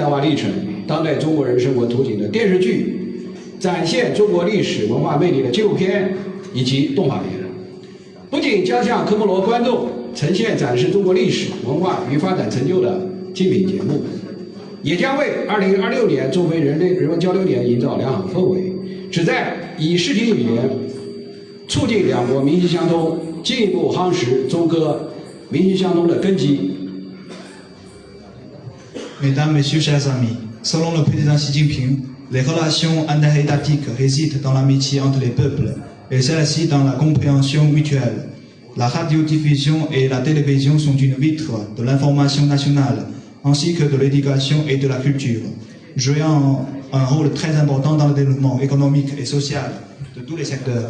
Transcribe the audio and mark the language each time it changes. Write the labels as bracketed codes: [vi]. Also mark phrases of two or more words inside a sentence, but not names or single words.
[zh] 化历程、当代中国人生活图景的电视剧，展现中国历史文化魅力的纪录片以及动画片，不仅将向科莫罗观众呈现展示中国历史文化与发展成就的精品节目，也将为2026年中非人文交流年营造良好氛围，旨在以视听语言促进两国民心相通，进一步夯实中科民心相通的根基。 [fr] Mesdames, Messieurs, chers amis, selon le président Xi Jinping, les relations interétatiques résident dans l'amitié entre les peuples et celle-ci dans la compréhension mutuelle. La radiodiffusion et la télévision sont une vitre de l'information nationale, ainsi que de l'éducation et de la culture, jouant un rôle très important dans le développement économique et social de tous les secteurs.